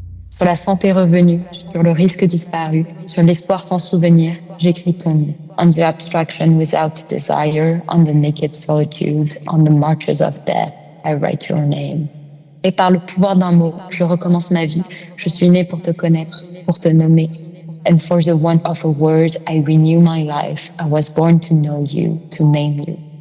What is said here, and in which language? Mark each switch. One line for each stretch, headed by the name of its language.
French: Sur la santé revenue, sur le risque disparu, sur l'espoir sans souvenir, j'écris ton nom.
English: On the abstraction without desire, on the naked solitude, on the marches of death, I write your name.
French: Et par le pouvoir d'un mot, je recommence ma vie. Je suis né pour te connaître, pour te nommer.
English: And for the want of a word, I renew my life. I was born to know you, to name you.